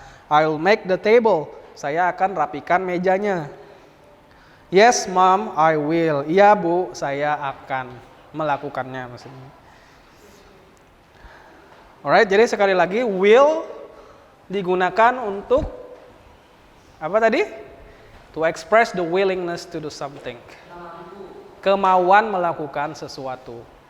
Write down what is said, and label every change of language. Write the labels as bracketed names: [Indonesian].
[English] I'll make the table. [Indonesian] Saya akan rapikan mejanya. [English] Yes, mom, I will. [Indonesian] Iya, Bu, saya akan melakukannya maksudnya. [English] Alright, [Indonesian] jadi sekali lagi will digunakan untuk apa tadi? [English] To express the willingness to do something. [Indonesian] Kemauan melakukan sesuatu.